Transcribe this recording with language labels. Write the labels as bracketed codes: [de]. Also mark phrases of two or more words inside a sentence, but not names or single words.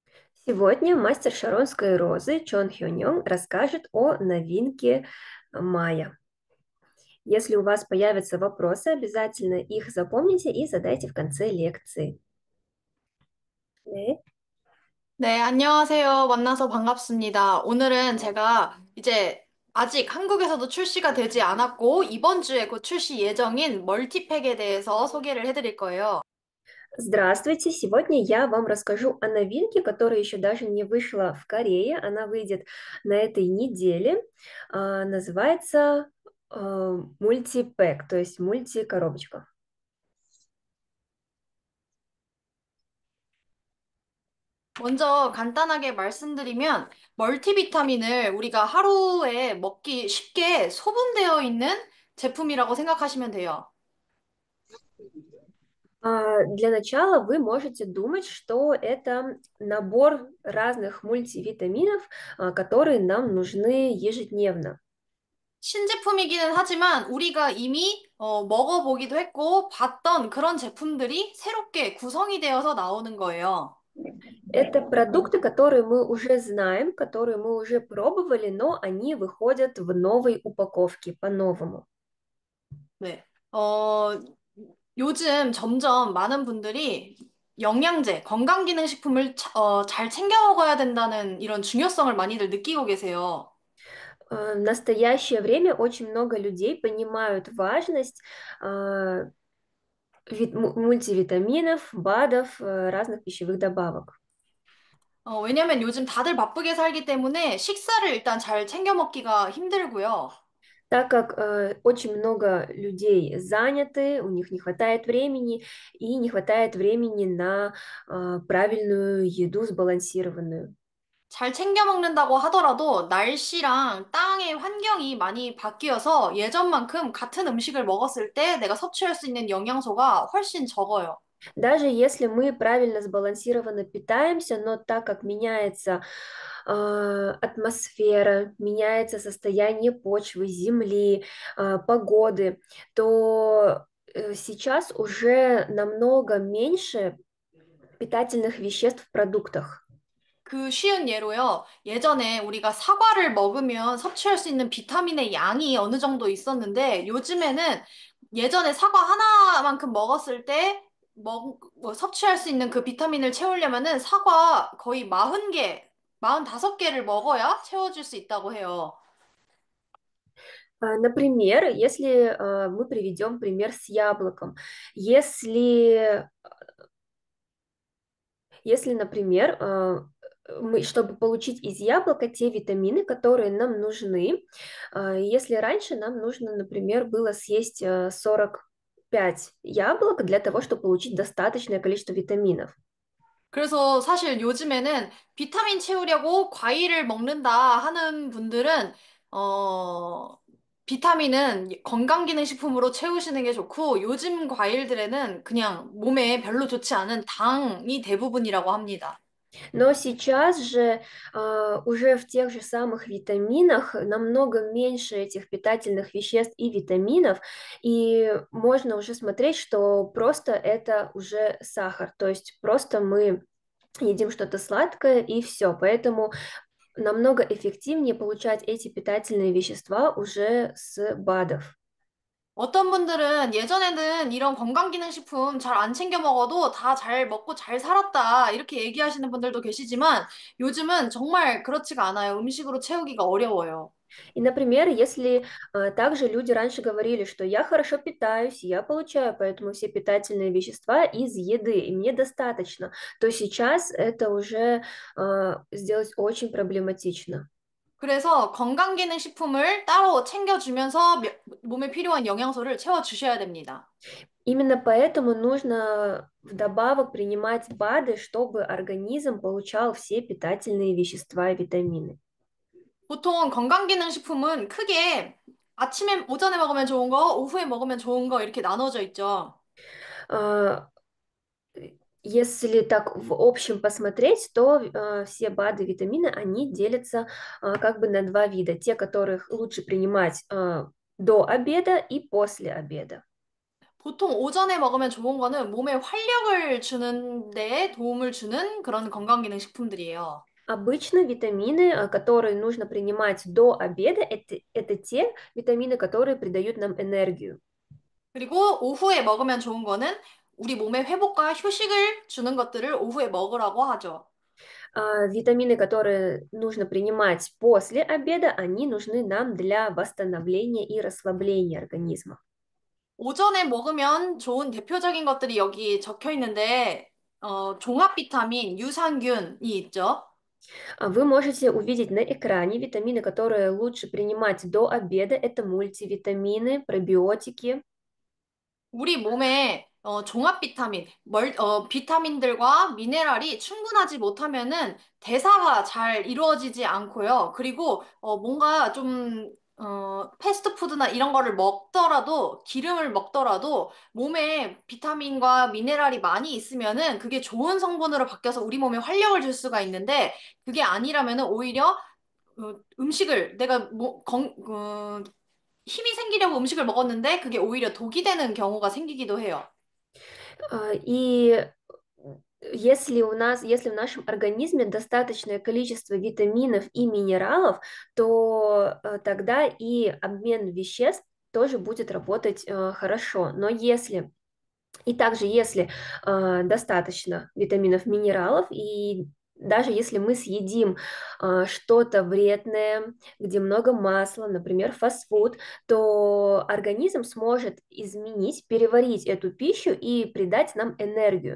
[ru] Сегодня мастер шаронской розы Чон Хёнён расскажет о новинке мая. Если у вас появятся вопросы, обязательно их запомните и задайте в конце лекции. [ko] 네. 네, 안녕하세요. 만나서 반갑습니다. 오늘은 제가 이제 아직 한국에서도 출시가 되지 않았고, 이번 주에 곧 출시 예정인 멀티팩에 대해서 소개를 해드릴 거예요. [ru] Здравствуйте! Сегодня я вам расскажу о новинке, которая еще даже не вышла в Корее. Она выйдет на этой неделе. Называется мультипэк, то есть мультикоробочка. [ko] 먼저 간단하게 말씀드리면, 멀티비타민을 우리가 하루에 먹기 쉽게 소분되어 있는 제품이라고 생각하시면 돼요. [ru] Для начала вы можете думать, что это набор разных мультивитаминов, которые нам нужны ежедневно. [ko] 신제품이기는 하지만 우리가 이미 먹어보기도 했고 봤던 그런 제품들이 새롭게 구성이 되어서 나오는 거예요. [ru] Это продукты, которые мы уже знаем, которые мы уже пробовали, но они выходят в новой упаковке, по-новому. [ko] 네. 요즘 점점 많은 분들이 영양제, 건강기능식품을 잘 챙겨 먹어야 된다는 이런 중요성을 많이들 느끼고 계세요. [ru] В настоящее время очень много людей понимают важность мультивитаминов, БАДов, разных пищевых добавок. [ko] 왜냐면 요즘 다들 바쁘게 살기 때문에 식사를 일단 잘 챙겨 먹기가 힘들고요. [ru] Так как очень много людей заняты, у них не хватает времени, и не хватает времени на правильную еду, сбалансированную. [ko] 잘 챙겨 먹는다고 하더라도 날씨랑 땅의 환경이 많이 바뀌어서 예전만큼 같은 음식을 먹었을 때 내가 섭취할 수 있는 영양소가 훨씬 적어요. [ru] Даже если мы правильно сбалансированно питаемся, но так как меняется атмосфера, меняется состояние почвы, земли, погоды, то сейчас уже намного меньше питательных веществ в продуктах. [ko] 그 쉬운 예로요. 예전에 우리가 사과를 먹으면 섭취할 수 있는 비타민의 양이 어느 정도 있었는데 요즘에는 예전에 사과 하나만큼 먹었을 때 뭐 섭취할 수 있는 그 비타민을 채우려면은 사과 거의 40개, 45개를 먹어야 채워줄 수 있다고 해요. [ru] Например, если мы приведем пример с яблоком, если, если, например, мы, чтобы получить из яблока те витамины, которые нам нужны, если раньше нам нужно, например, было съесть 45 яблок для того, чтобы получить достаточное количество витаминов. [ko] 그래서 사실 요즘에는 비타민 채우려고 과일을 먹는다 하는 분들은, 어, 비타민은 건강기능식품으로 채우시는 게 좋고, 요즘 과일들에는 그냥 몸에 별로 좋지 않은 당이 대부분이라고 합니다. [ru] Но сейчас же уже в тех же самых витаминах намного меньше этих питательных веществ и витаминов, и можно уже смотреть, что просто это уже сахар, то есть просто мы едим что-то сладкое и все, поэтому намного эффективнее получать эти питательные вещества уже с БАДов. [ko] 어떤 분들은 예전에는 이런 건강기능식품 잘 안 챙겨 먹어도 다 잘 먹고 잘 살았다, 이렇게 얘기하시는 분들도 계시지만 요즘은 정말 그렇지가 않아요. 음식으로 채우기가 어려워요. [ru] И, например, если также люди раньше говорили, что я хорошо питаюсь, я получаю поэтому все питательные вещества из еды, и мне достаточно, то сейчас это уже сделать очень проблематично. [ko] 그래서 건강기능식품을 따로 챙겨주면서 몸에 필요한 영양소를 채워주셔야 됩니다. [ru] Именно поэтому нужно вдобавок принимать БАДы, чтобы организм получал все питательные вещества и витамины. [ko] 보통 건강기능식품은 크게 아침에, 오전에 먹으면 좋은 거, 오후에 먹으면 좋은 거 이렇게 나눠져 있죠. [ru] А, Если так в общем посмотреть, то все БАДы, витамины, они делятся как бы на два вида. Те, которых лучше принимать до обеда и после обеда. [ko] 보통 오전에 먹으면 좋은 거는 몸에 활력을 주는 데 도움을 주는 그런 건강기능식품들이에요. [ru] Обычно витамины, которые нужно принимать до обеда, это те витамины, которые придают нам энергию. [ko] 그리고 오후에 먹으면 좋은 거는 우리 몸의 회복과 휴식을 주는 것들을 오후에 먹으라고 하죠. [ru] Витамины, которые нужно принимать после обеда, они нужны нам для восстановления и расслабления организма. [ko] 오전에 먹으면 좋은 대표적인 것들이 여기 적혀 있는데, 종합 비타민, 유산균이 있죠. [ru] Вы можете увидеть на экране витамины, которые лучше принимать до обеда. Это мультивитамины, пробиотики. [ko] 우리 몸에 종합 비타민, 비타민들과 미네랄이 충분하지 못하면은 대사가 잘 이루어지지 않고요. 그리고 뭔가 좀 패스트푸드나 이런 거를 먹더라도 기름을 먹더라도 몸에 비타민과 미네랄이 많이 있으면은 그게 좋은 성분으로 바뀌어서 우리 몸에 활력을 줄 수가 있는데 그게 아니라면은 오히려 음식을 내가 힘이 생기려고 음식을 먹었는데 그게 오히려 독이 되는 경우가 생기기도 해요. [ru] И если в нашем организме достаточное количество витаминов и минералов, то тогда и обмен веществ тоже будет работать хорошо. Но если И также, если достаточно витаминов, минералов, и даже если мы съедим что-то вредное, где много масла, например, фастфуд, то организм сможет изменить, переварить эту пищу и придать нам энергию.